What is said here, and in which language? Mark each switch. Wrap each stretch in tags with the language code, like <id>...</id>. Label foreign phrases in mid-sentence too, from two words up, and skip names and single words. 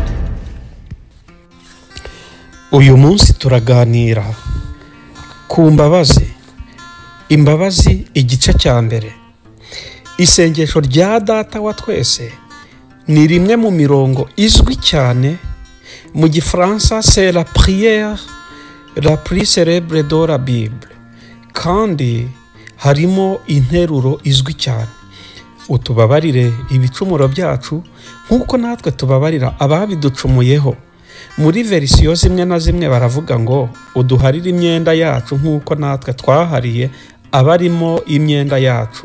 <rw>Uyu munsi turaganira ku mbabazi. Imbabazi igice cya mbere. Isengesho rya Data wa twese ni rimwe mu mirongo izwi cyane mu Gifaransa,</rw> <fr>c'est la prière la plus célèbre de la Bible,</fr> <rw>kandi harimo interuro izwi cyane: utubabarire ibicumuro byacu nk'uko natwe tubabarira ababiducumuyeho. Muri verisiyo zimwe na zimwe baravuga ngo uduharire imyenda yacu nk'uko natwe twahariye abarimo imyenda yacu.</rw>